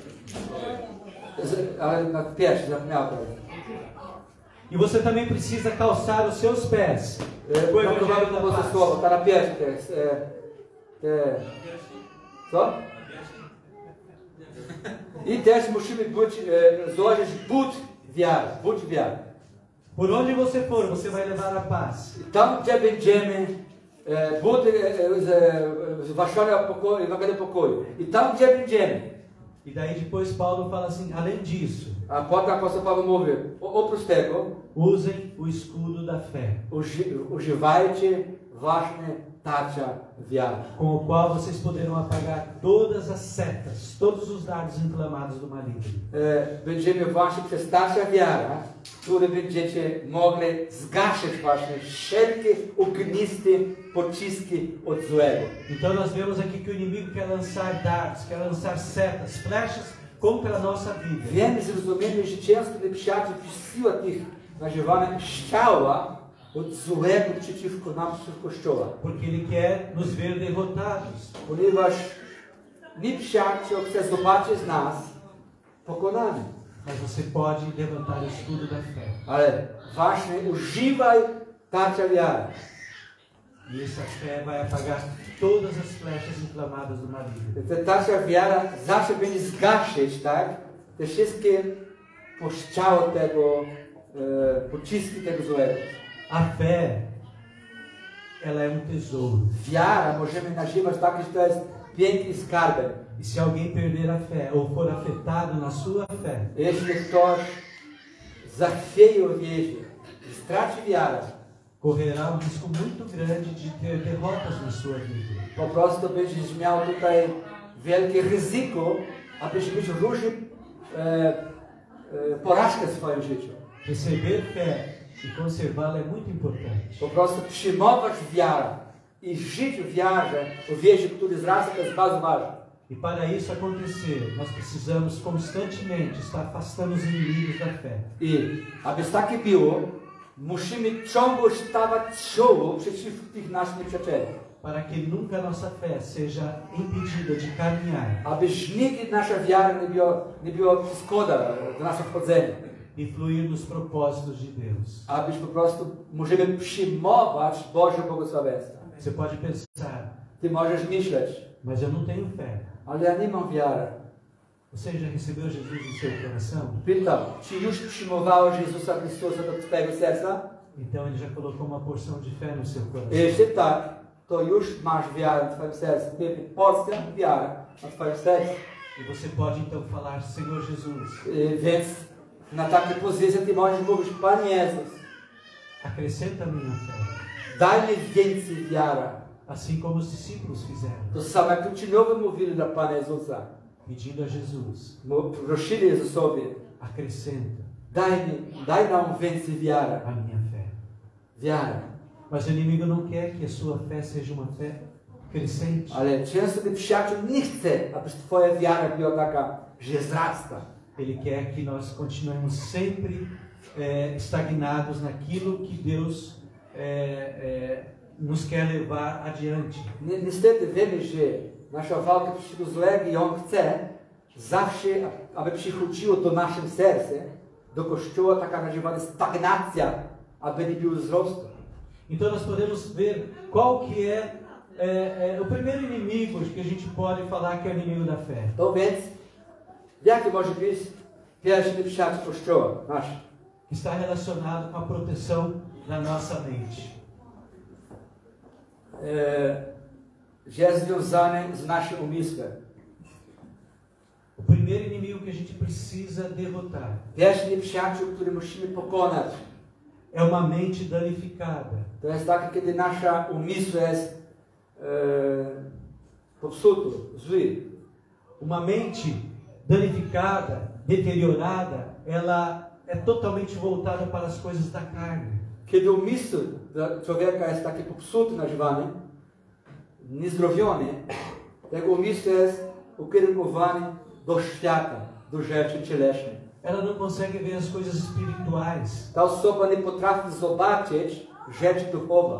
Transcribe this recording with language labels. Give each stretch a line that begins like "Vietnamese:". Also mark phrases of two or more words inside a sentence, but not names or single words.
Polish: Ale na piersi, zapomniał teraz.
Portuguese: E você também precisa calçar os seus pés. O Evangelho da Paz.
Polish: Słowo, ta na piersi to jest. Co? I też musimy złożyć but wiary.
Portuguese: Por onde você for, você vai levar a paz.
Polish: Tam, gdzie będziemy, but zwłaszcza pokoju, Ewangelii pokoju. I tam, gdzie będziemy.
Portuguese: E daí depois Paulo fala assim, além disso,
Polish: A potem apóstolo Paulo mówi, oprócz tego,
Portuguese: usem o escudo da fé,
Polish: używajcie właśnie tarcza wiary,
Portuguese: com o qual vocês poderão apagar todas as setas, todos os dardos inflamados do maligno.
Polish: Będziemy właśnie przez tarczę wiara, które będziecie mogli zgasić właśnie wszelkie ogniste pociski od złego.
Portuguese: Então nós vemos aqui que o inimigo quer lançar dardos, quer lançar setas, flechas contra a nossa vida.
Polish: Wiemy, zrozumiemy, że często nieprzyjaciel wysyła tych nazywanych strzała od złego przeciwko nam, przeciwko Kościoła.
Portuguese: Porque ele quer nos ver derrotados.
Polish: Ponieważ nieprzyjaciel chce zobaczyć nas pokonani.
Portuguese: Mas você pode levantar o escudo da fé.
Polish: Ale właśnie używaj tarcza wiary.
Portuguese: E essa fé vai apagar todas as flechas inflamadas do maligno.
Polish: Ta tarcza wiara zawsze będzie zgasić, tak? Te wszystkie postrzały tego, pociski tego złego.
Portuguese: A fé, ela é tesouro.
Polish: Wiara możemy nazywać tak, że to jest piękny skarbem.
Portuguese: E se alguém perder a fé ou for afetado na sua fé,
Polish: Jeśli ktoś zachwieje o wierze i straci wiarę,
Portuguese: correrá um risco muito grande de ter derrotas na sua vida.
Polish: po prostu będziesz miał tutaj wielkie ryzyko, abyś mieć różne porażkę w swoim życiu.
Portuguese: Receber fé e conservá-la é muito importante.
Polish: Po prostu przyjmować wiarę i żyć w wiarze, w wierze, który zrasta, to jest bardzo ważne.
Portuguese: E para isso acontecer, nós precisamos constantemente estar afastando os inimigos da fé.
Polish: I aby takie było, musimy ciągle stawać czoło przeciw tych naszych nieprzyjacieli.
Portuguese: Para que nunca nossa fé seja impedida de caminhar
Polish: Abyś nigdy nasza wiara nie była przeszkoda do naszego wchodzenia.
Portuguese: e fluir nos propósitos de Deus.
Polish: Abyś po prostu możemy przyjmować Boże błogosławieństwo.
Portuguese: Você pode pensar,
Polish: Ty możesz myśleć,
Portuguese: mas eu não tenho fé.
Polish: ale ja nie mam wiary.
Portuguese: Você já recebeu Jesus no seu coração?
Polish: Pytam, czy już przyjmowałeś Jezusa Chrystusa do twojego serca?
Portuguese: Então ele já colocou uma porção de fé no seu coração.
Polish: Jeśli tak, to już masz wiarę w twoim sercu. Porcja wiary na twoim sercu.
Portuguese: E você pode então falar, Senhor Jesus,
Polish: Więc na takiej pozycji ty możesz mówić, Panie Jezus,
Portuguese: acrescenta a minha fé.
Polish: daj mi więcej wiary.
Portuguese: Assim como os discípulos fizeram,
Polish: To samo jak uczniowie mówili dla Pana Jezusa.
Portuguese: pedindo a Jesus,
Polish: Prosili Jezusowi,
Portuguese: acrescenta
Polish: daj nam więcej wiary.
Portuguese: a minha fé.
Polish: Wiarę.
Portuguese: Mas o inimigo não quer que a sua fé seja uma fé crescente.
Polish: Ale często ten przyjaciel nie chce, aby twoja wiara była taka, że wzrasta.
Portuguese: Ele quer que nós continuemos sempre estagnados naquilo que Deus nos quer levar adiante.
Polish: Niestety wiemy, że nasza walka przeciwko złego i on chce zawsze, aby przychodziło do naszego serca, do Kościoła taka nazywana stagnacja, aby nie było wzrostu.
Portuguese: Então nós podemos ver qual que é o primeiro inimigo que a gente pode falar que é o inimigo da fé.
Polish: To więc, jaki może być pierwszy nieprzyjaciel Kościoła nasz?
Portuguese: Que está relacionado com a proteção da nossa mente.
Polish: Że jest związany z naszym umysłem.
Portuguese: O primeiro inimigo que a gente precisa derrotar
Polish: Pierwszy nieprzyjaciel, który musimy pokonać,
Portuguese: é uma mente danificada.
Polish: to jest taki, kiedy nasza umysł jest popsuty, zły.
Portuguese: Uma mente danificada, deteriorada, ela é totalmente voltada para as coisas da carne.
Polish: Kiedy umysł człowieka jest taki popsuty, nazywany, niezdrowiony, tego umysł jest ukierunkowany do świata, do rzeczy cielesnych.
Portuguese: Ela não consegue ver as coisas espirituais.
Polish: Ta osoba nie potrafi zobaczyć rzeczy duchowe.